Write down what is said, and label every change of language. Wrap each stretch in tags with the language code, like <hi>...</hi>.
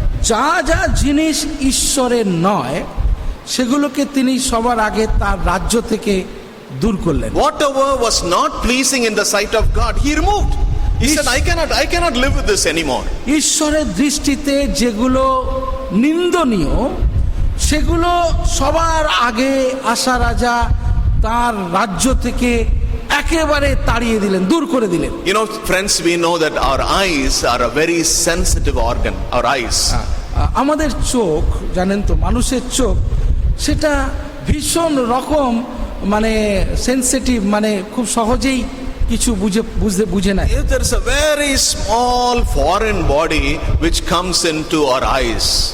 <bn>যা যা জিনিস ঈশ্বরের নয় সেগুলোকে তিনি সবার আগে তার রাজ্য থেকে দূর করলেন।</bn> <en>Whatever was not pleasing in the sight of God, he removed. He said, I cannot live with this anymore.</en> <bn>ঈশ্বরের দৃষ্টিতে যেগুলো নিন্দনীয় সেগুলো সবার আগে আশা রাজা তার রাজ্য থেকে একেবারে তাড়িয়ে দিলেন, দূর করে দিলেন।</bn> <en>You know, friends, we know that our eyes are a very sensitive organ. Our eyes.</en> <bn>আমাদের চোখ, জানেন তো, মানুষের চোখ সেটা ভীষণ রকম সেনসিটিভ, খুব সহজেই কিছু বুঝে না।</bn> <en>There is a very small foreign body which comes into our eyes.</en>